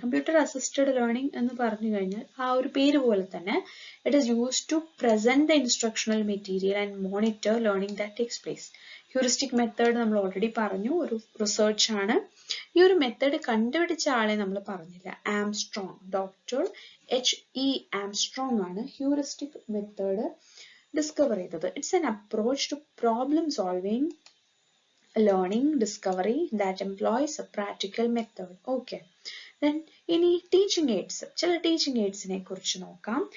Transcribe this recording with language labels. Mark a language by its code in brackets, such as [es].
[ml] Computer assisted learning എന്ന് പറഞ്ഞു കഴിഞ്ഞാൽ ആ ഒരു പേര് പോലെ തന്നെ [en] It is used to present the instructional material and monitor learning that takes place. [ml] Heuristic method നമ്മൾ ഓൾറെഡി പറഞ്ഞു, ഒരു റിസർച്ച് ആണ്. ഈ ഒരു മെത്തേഡ് കണ്ടുപിടിച്ച ആളെ നമ്മൾ പറഞ്ഞില്ല, ആംസ്ട്രോങ്, ഡോക്ടർ H.E. ആംസ്ട്രോങ് ആണ് ഹ്യൂറിസ്റ്റിക് മെത്തേഡ് ഡിസ്കവർ ചെയ്തത്. [en] It's an approach to problem solving learning discovery that employs a practical method. [ml] Okay, then ഇനി ടീച്ചിങ് എയ്ഡ്സ്. ചില ടീച്ചിങ് എയ്ഡ്സിനെ കുറിച്ച് നോക്കാം.